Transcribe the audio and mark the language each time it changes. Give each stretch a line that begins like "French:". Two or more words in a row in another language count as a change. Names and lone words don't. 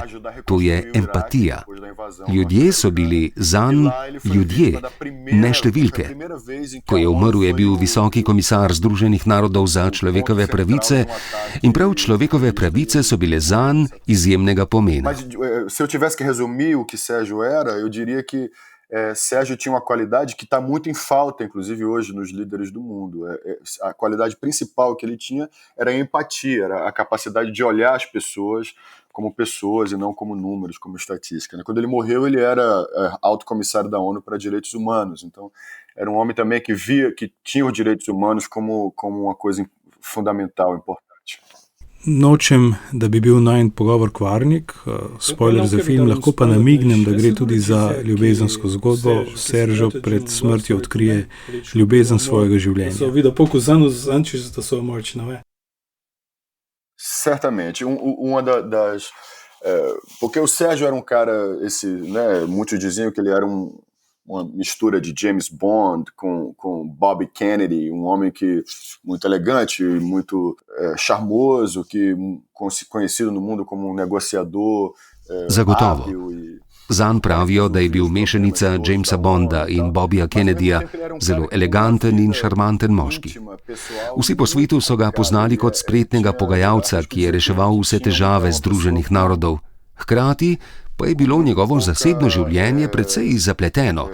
Slovenian: To je empatija. Ljudje so bili zanj ljudje, ne številke. Ko je umrl, je bil visoki komisar Združenih narodov za človekove pravice in prav človekove pravice so bile zanj izjemnega pomena.
Portuguese: Se eu tivesse que resumir o que Sérgio era, eu diria que Sérgio tinha uma qualidade que está muito em falta, inclusive hoje, nos líderes do mundo. A qualidade principal que ele tinha era a empatia, era a capacidade de olhar as pessoas como pessoas e não como números, como estatística. Quando ele morreu, ele era alto comissário da ONU para direitos humanos. Então, era um homem também que via que tinha os direitos humanos como uma coisa fundamental, importante.
Slovenian: Nočem, da bi bil najin pogovor kvarnik, spoiler za film, lahko pa namignem, da gre tudi za ljubezensko zgodbo. Seržo pred smrtjo odkrije ljubezen svojega življenja.
Portuguese: Só vida poucos anos antes da sua morte, não é? Certamente. Uma das... porque o Sérgio era um cara, muitos diziam que ele era uma mistura de James Bond com Bob Kennedy, um homem muito elegante, muito charmoso, conhecido no mundo como um negociador
Slovenian: Zagotovo.
Portuguese: hábil e
Slovenian: Zanj pravijo, da je bil mešanica Jamesa Bonda in Bobija Kennedyja, zelo eleganten in šarmanten moški. Vsi po svetu so ga poznali kot spretnega pogajalca, ki je reševal vse težave Združenih narodov. Hkrati pa je bilo njegovo zasebno življenje precej zapleteno.